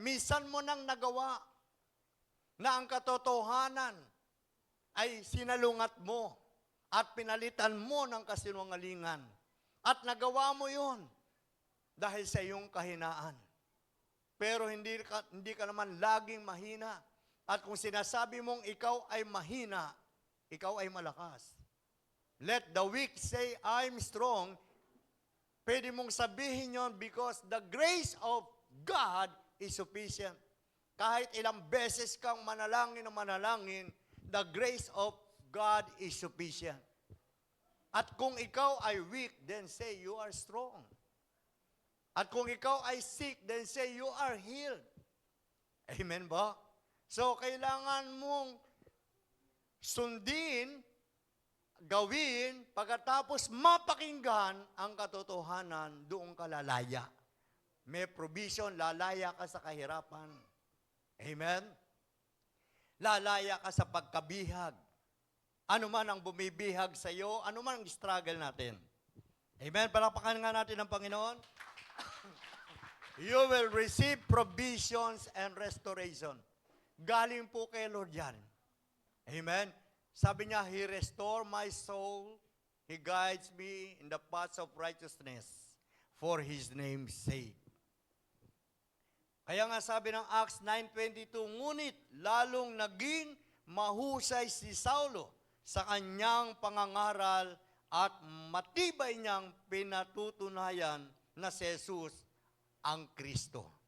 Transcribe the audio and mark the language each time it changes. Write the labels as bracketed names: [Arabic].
[Filipino] Minsan mo nang nagawa na ang katotohanan ay sinalungat mo at pinalitan mo ng kasinungalingan. At nagawa mo yon dahil sa iyong kahinaan. Pero hindi ka naman laging mahina. At kung sinasabi mong ikaw ay mahina, ikaw ay malakas. [English] Let the weak say, I'm strong. [Filipino] Pwede mong sabihin yon [English] because the grace of God is sufficient. [Filipino] Kahit ilang beses kang manalangin na manalangin, [English] the grace of God is sufficient. [Filipino] At kung ikaw ay [English] weak, then say you are strong. At kung ikaw ay sick, then say you are healed. [Filipino] Amen ba? So, kailangan mong sundin, gawin, pagkatapos mapakinggan ang katotohanan, doon ka lalaya. May provision, lalaya ka sa kahirapan. Amen? Lalaya ka sa pagkabihag. Ano man ang bumibihag sa iyo, ano man ang struggle natin. Amen? Palakpakan nga natin ang Panginoon. [English] You will receive provisions and restoration. [Filipino] Galing po kay Lord yan. Amen? Sabi niya, [English] He restore my soul. He guides me in the paths of righteousness for His name's sake. [Filipino] Kaya nga sabi ng Acts 9:22, ngunit lalong naging mahusay si Saulo sa kanyang pangangaral at matibay niyang pinatutunayan na si Jesus ang Kristo.